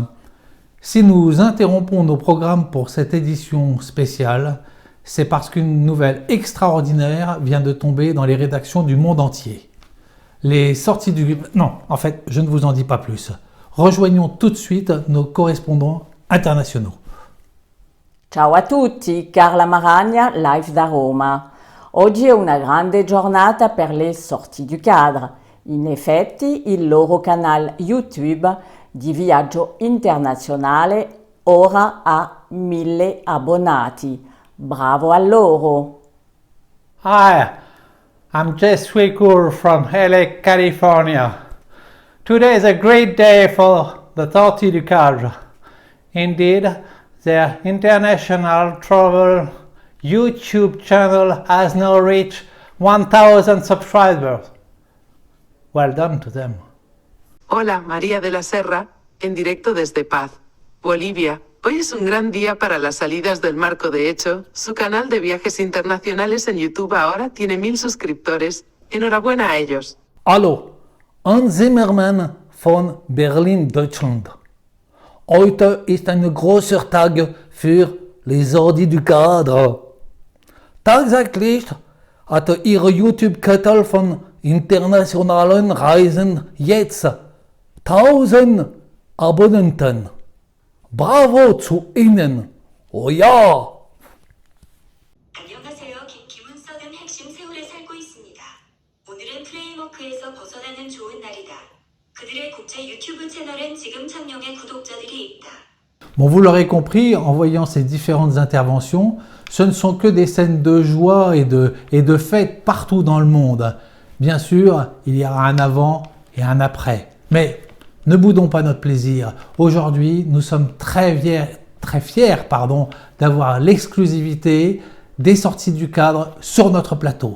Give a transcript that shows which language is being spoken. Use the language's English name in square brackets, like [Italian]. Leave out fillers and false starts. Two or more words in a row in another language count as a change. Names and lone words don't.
[French] Si nous interrompons nos programmes pour cette édition spéciale, c'est parce qu'une nouvelle extraordinaire vient de tomber dans les rédactions du monde entier. Les sorties du... Non, en fait, je ne vous en dis pas plus. Rejoignons tout de suite nos correspondants internationaux. [Italian] Ciao a tutti, Carla Maragna, live da Roma. Oggi è una grande giornata per le sorties du cadre. In effetti, il loro canale YouTube di viaggio internazionale ora ha 1000 abbonati. Bravo a loro! [English] Hi, I'm Jess Wicker from LA, California. Today is a great day for the Sortie du Cadre. Indeed, their international travel YouTube channel has now reached 1,000 subscribers. Well done to them. [Spanish] Hola, María de la Serra, en directo desde Paz, Bolivia. Hoy es un gran día para las salidas del Marco. De hecho, su canal de viajes internacionales en YouTube ahora tiene 1000 suscriptores. Enhorabuena a ellos. [German] Hallo, Hans Zimmermann von Berlin, Deutschland. Heute ist ein großer Tag für les Sorties du Cadre. Tatsächlich hat Ihre YouTube-Kanal von internationalen Reisen jetzt 1000 Abonnenten. Bravo zu Ihnen! Oh ja! [Korean] 안녕하세요. 김은석은 핵심 세울에 살고 있습니다. 오늘은 프레임워크에서 벗어나는 좋은 날이다. 그들의 국제 유튜브 채널엔 지금 1000명의 구독자들이 있다. [French] Bon, vous l'aurez compris, en voyant ces différentes interventions, ce ne sont que des scènes de joie et de fête partout dans le monde. Bien sûr, il y aura un avant et un après. Mais ne boudons pas notre plaisir. Aujourd'hui, nous sommes très fiers d'avoir l'exclusivité des sorties du cadre sur notre plateau.